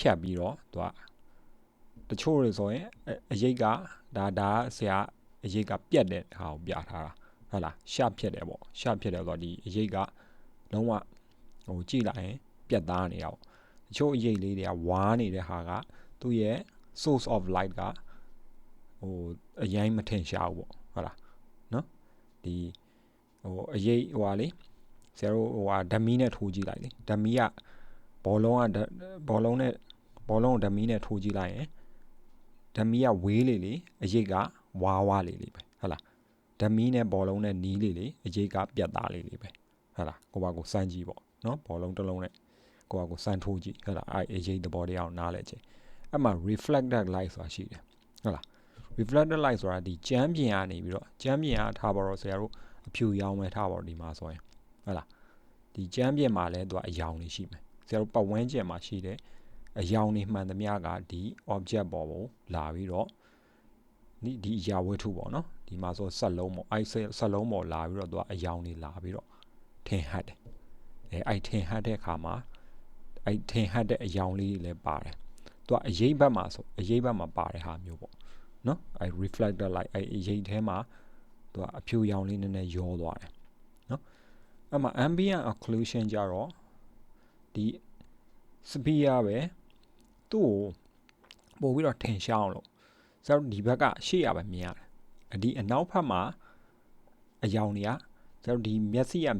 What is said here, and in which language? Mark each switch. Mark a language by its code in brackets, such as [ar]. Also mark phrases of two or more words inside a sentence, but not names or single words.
[my] တ်ပြီးတော့တချို့တွေဆိုရင်အရိပ်ကဒါဆရာအရိပ်ကပြတ်တဲ့ဟာကိုပြထားတာဟုတ်လားရှပ်ဖြစ်တယ်ပေါ့ရှပ်ဖြစ်တယ်ဆိုတော့ဒီအရိပ်ကလုံးဝကြည့်လိုက်ရင်ပြတ်သားနေတာပေါ့တချို့အရိပ်လေးတွေကဝါးနေတဲ့ဟာကသူ့ရဲ့ [en] source of light [my] ကအရင်မထင်ရှားဘူးပေါ့ဟုတ်လားနော်ဒီအရိပ်လေဆရာတို့ဓမီနဲ့ထိုးကြည့်လိုက်လေဓမီကဘောလုံး ကိုဓမီနဲ့ထိုးကြည့်လိုက်ရင်ဓမီကဝေးလေအရိပ်ကဝါးလေပဲဟုတ်လားဓမီနဲ့ဘောလုံးနဲ့နီးလေအရိပ်ကပြတ်သားလေပဲဟုတ်လားကိုပါကိုစမ်းကြည့်ပေါ့နော်ဘောလုံးတစ်လုံးနဲ့ကိုပါကိုစမ်းထိုးကြည့်ဟုတ်လားအဲ့အရိပ်သဘောတရားကိုနားလဲကြည့်အဲ့မှာ [en] reflected light [my] ဆိုတာရှိတယ်ဟုတ်လား [en] reflected light [my] ဆိုတာဒီကျမ်းပြင်ကနေပြီးတော့ကျမ်းပြင်ကထားပါတော့ဆရာတို့အဖြူ ရောင်ပဲထားပါတော့ဒီမှာဆိုရင်ဟုတ်လားဒီကျမ်းပြင်မှာလည်းအရောင်တွေရှိမယ်ဆရာတို့ပတ်ဝန်းကျင်မှာရှိတဲ့အရောင်တွေမှန်သမျှကဒီ object ပေါ်ကိုလာပြီးတော့ဒီအရာဝတ္ထုပေါ့နော်ဒီမှာဆိုဆက်လုံးပေါ့အဲ့ဆက်လုံးပေါ်လာပြီးတော့အရောင်တွေလာပြီးတော့ ထင်ဟပ်တယ်အဲ့ထင်ဟပ်တဲ့အခါမှာအဲ့ထင်ဟပ်တဲ့အရောင်လေးတွေလည်းပါတယ်အရိပ်ဘက်မှာပါတဲ့ဟာမျိုးပေါ့နော်အဲ့ [en] reflected light [my] အဲ့အရိပ်ထဲမှာအဖြူရောင်လေးနည်းနည်းရောသွားတယ်နော်အဲ့ မှာ [en] ambient occlusion [my] ကြတော့ဒီ sphere ပဲသူ့ကိုပို့ပြီးတော့ထင်ရှားအောင်လို့ဆရာတို့ဒီဘက်ကရှေ့ရပဲမြင်ရတယ်ဒီအနောက်ဘက်မှာအရောင်တွေကဆရာတို့ဒီမျက်စိက